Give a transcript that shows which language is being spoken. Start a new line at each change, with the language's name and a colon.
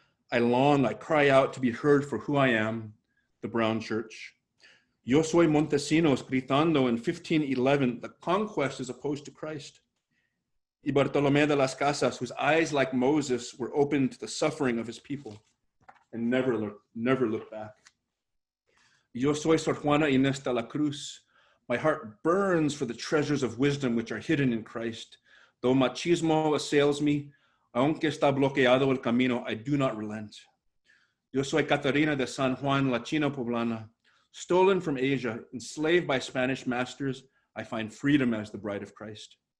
English: I long, I cry out to be heard for who I am, the brown church.
Spanish: Yo soy Montesinos gritando
English: in 1511, the conquest is opposed to Christ. Y Bartolomé de las Casas, whose eyes like Moses were open to the suffering of his people and never look back.
Spanish: Yo soy Sor Juana Inés de la Cruz.
English: My heart burns for the treasures of wisdom which are hidden in Christ. Though machismo assails me,
Spanish: aunque está bloqueado el camino,
English: I do not relent.
Spanish: Yo soy
English: Catarina de San Juan, la China Poblana. Stolen from Asia, enslaved by Spanish masters, I find freedom as the bride of Christ.